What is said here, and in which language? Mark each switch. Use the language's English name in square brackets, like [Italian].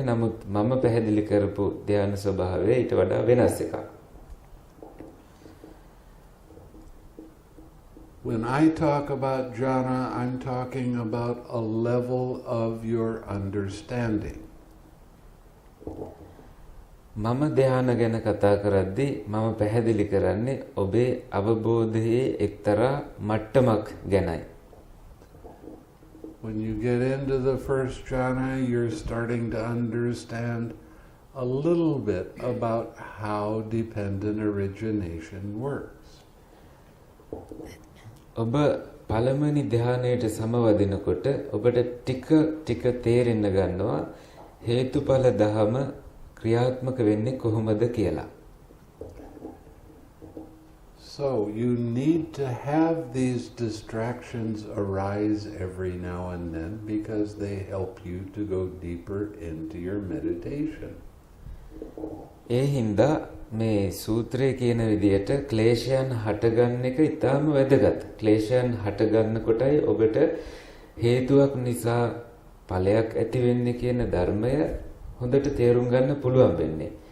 [Sinhala] නමුත් මම පැහැදිලි කරපු ධ්‍යාන ස්වභාවය ඊට වඩා වෙනස් එකක්. [English] When I talk about jhana, I'm talking about a level of your understanding. [Sinhala] මම ධ්‍යාන ගැන කතා කරද්දී මම පැහැදිලි කරන්නේ ඔබේ අවබෝධයේ එක්තරා මට්ටමක් ගැනයි. [English] When you get into the first jhana, you're starting to understand a little bit about how dependent origination works. [Sinhala] ඔබ පළමුවෙනි ධ්‍යානයට සමවදිනකොට ඔබට ටික තේරෙන්න ගන්නවා හේතුඵල ධම ක්‍රියාත්මක වෙන්නේ කොහොමද කියලා. [English] So you need to have these distractions arise every now and then because they help you to go deeper into your meditation. [Sinhala] ඒ හින්දා මේ සූත්‍රයේ කියන විදිහට ක්ලේශයන් හටගන්න එක ඉතාම වැදගත්. ක්ලේශයන් හටගන්න කොටයි ඔබට හේතුවක් නිසා ඵලයක් ඇති වෙන්නේ කියන ධර්මය හොඳට තේරුම් ගන්න පුළුවන් වෙන්නේ.